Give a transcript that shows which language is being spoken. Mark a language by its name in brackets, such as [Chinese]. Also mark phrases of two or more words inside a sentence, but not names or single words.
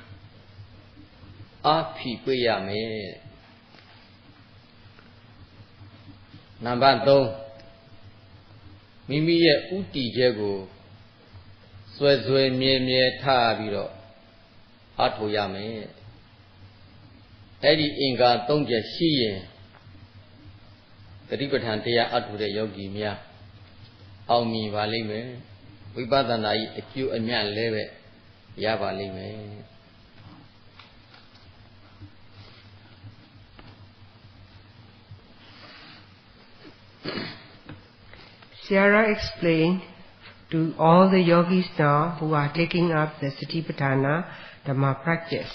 [Burmese] အားဖြည့်ပေးရမယ်နံပါတ်3မိမိရဲ့ဥတီချက်ကိုစွဲစွဲမြဲမြဲထားပြီးတော့အားထုတ်ရမယ်အဲ့ဒီအင်္ဂါ3ချက်ရှိရင်တတိပဋ္ဌာန်တရားအထုတ်တဲ့ယောဂီများအောင်မြင်ပါလိမ့်မယ်ဝိပဿနာကြီးအကျိုးအမြတ်လည်းပဲရပါလိမ့်မယ် [English] Siara explained to all the yogis now who are taking up the Satipatthana Dhamma practice.